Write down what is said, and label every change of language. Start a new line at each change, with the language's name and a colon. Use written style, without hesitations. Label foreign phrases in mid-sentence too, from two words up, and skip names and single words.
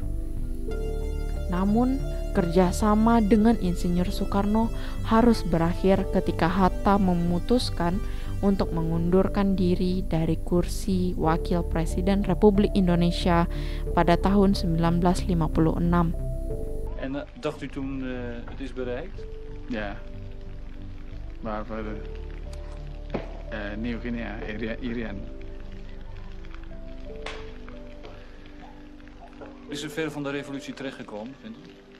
Indonesian: Namun, kerjasama dengan Insinyur Soekarno harus berakhir ketika Hatta memutuskan untuk mengundurkan diri dari kursi Wakil Presiden Republik Indonesia pada tahun 1956.
Dutch: En dacht u toen het is bereikt? Ja, maar voor Nieuw-Guinea, Irian. Is er veel van de revolutie terechtgekomen, vindt u?